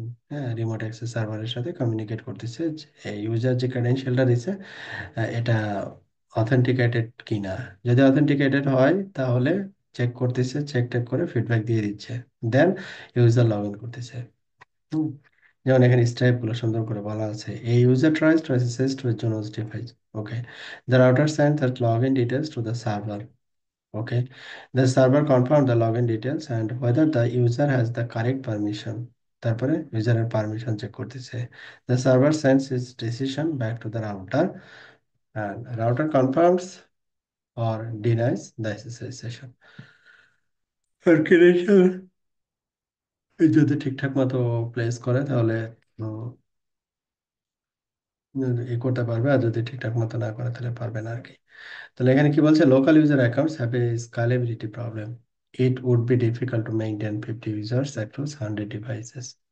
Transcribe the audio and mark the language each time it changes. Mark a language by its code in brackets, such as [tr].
[bn] হ্যাঁ, remote access সার্ভারের সাথে কমিউনিকেট করতেছে, ইউজার যে ক্রেডেনশিয়ালটা দিছে এটা অথেন্টিকেটেড কিনা। যদি অথেন্টিকেটেড হয় তাহলে চেক করতেছে, চেক টেক করে ফিডব্যাক দিয়ে দিচ্ছে, দেন ইউজার লগ ইন করতেছে। হুম, যেমন এখানে স্টেপ গুলো সুন্দর করে বলা আছে, [en] a user tries to access to a Junos device. Okay, the router sends the login details to the server. Okay, the server confirms the login details and whether the user has the correct permission. [bn] তারপরে ইউজারের permission check করতেছে। [en] The server sends its decision back to the router and router confirms or denies the SSH session. [bn] আর credential যদি ঠিকঠাক মতো place করে তাহলে ই করতে পারবে, আর যদি ঠিকঠাক মতো না করে তাহলে পারবে না আর কি। তাহলে এখানে কি বলছে, [en] Local user accounts have a scalability problem, it would be difficult to maintain 50 users across 100 devices.